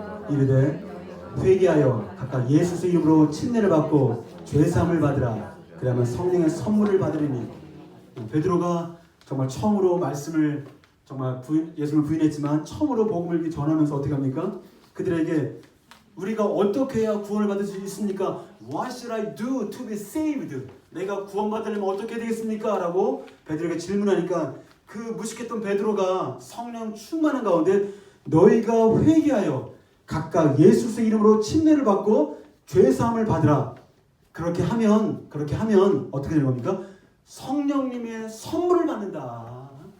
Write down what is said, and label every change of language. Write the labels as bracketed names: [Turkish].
[Korean] 이르되 회개하여 각각 예수의 이름으로 침례를 받고 죄사함을 받으라. 그러면 성령의 선물을 받으리니. 베드로가 정말 처음으로 말씀을 정말 예수를 부인했지만 처음으로 복음을 전하면서 어떻게 합니까? 그들에게 우리가 어떻게 해야 구원을 받을 수 있습니까? [English] What should I do to be saved? [Korean] 내가 구원받으려면 어떻게 되겠습니까? 라고 베드로에게 질문하니까 그 무식했던 베드로가 성령 충만한 가운데 너희가 회개하여 각각 예수의 이름으로 침례를 받고 죄사함을 받으라. 그렇게 하면 어떻게 되는 겁니까? 성령님의 선물을 받는다.